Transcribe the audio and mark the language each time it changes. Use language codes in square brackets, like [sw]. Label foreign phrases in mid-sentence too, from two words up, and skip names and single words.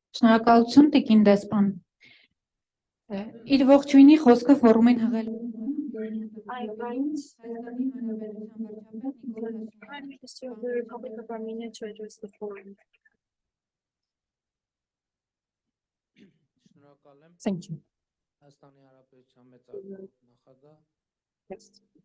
[hy] Շնորհակալություն, Տիկին դեսպան։ Իր ողջույնի խոսքը ֆորումին հղել [en] I invite Prime Minister of the Republic of Armenia to address the forum. Thank you. Yes.